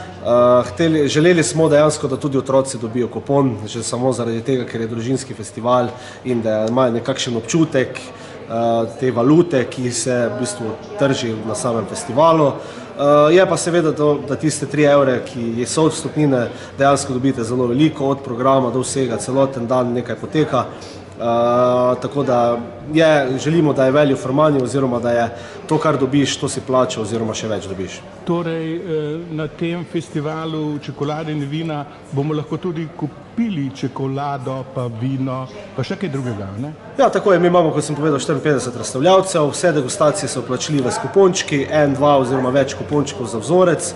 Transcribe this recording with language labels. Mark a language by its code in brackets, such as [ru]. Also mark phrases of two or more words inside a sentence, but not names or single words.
[sl] Želeli smo dejansko, da tudi otroci dobijo kupon, že samo zaradi tega, ker je družinski festival in da imajo nekakšen občutek te valute, ki se v bistvu trži na samem festivalu. Je pa seveda, da tiste 3 €, ki so od vstopnine, dejansko dobite zelo veliko, od programa do vsega, celoten dan nekaj poteka. Tako da želimo, da je [en] value for money [sl] oziroma da je to, kar dobiš, to si plačal oziroma še več dobiš. Torej, na tem festivalu čokolade in vina bomo lahko tudi kupili čokolado, pa vino, pa še kaj drugega, ne? Ja, tako je, mi imamo, kot sem povedal, 54 razstavljavcev, vse degustacije so plačljive s kupončki, 1, 2 oziroma več kupončkov za vzorec.